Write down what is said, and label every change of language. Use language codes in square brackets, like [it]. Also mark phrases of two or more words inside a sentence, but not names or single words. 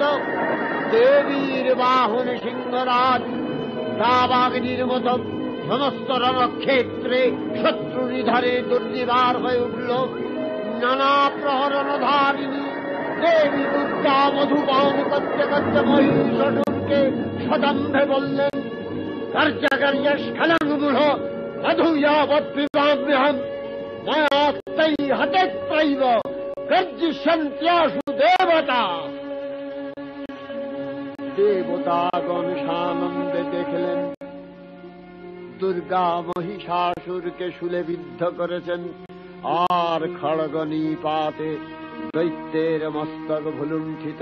[bn] দেবীর বাহন সিংহরাজ দাবাগ্নির মতো সমস্ত রণক্ষেত্রে শত্রু নিধারে দুর্নিবার হয়ে উঠল। নানা প্রহরণধারিণী দেবী দুর্গা মধুপান করতে করতে মহিষাসুরকে সদম্ভে বললেন, [sa] কার্যাকার্য স্খলনমূঢ় মধুয়াবৎ পিবাম্যহম, মায়াস্তে हतेत्रैव गर्जिष्यन्त्याशु देवता। [bn] দেবতাগণ সানন্দে দেখলেন দুর্গা মহিষাসুরকে শূলে বিদ্ধ করেছেন আর খড়গ নিপাতে দৈত্যের মস্তক ভুলুণ্ঠিত।